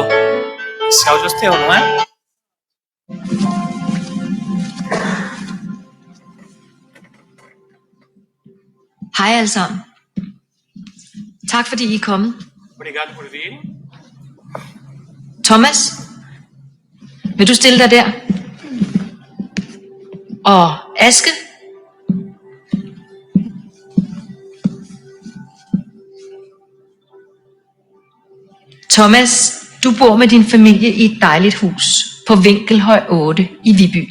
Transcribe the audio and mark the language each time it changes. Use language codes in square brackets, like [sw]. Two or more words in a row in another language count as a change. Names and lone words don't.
[pt] Esse áudio é teu, não é? [da] Hej alle sammen. Tak fordi I er kommet. [pt] Obrigado por virem. [da] Thomas, vil du stille dig der? Og Aske? Thomas, du bor med din familie i et dejligt hus på Vinkelhøj 8 i Viby.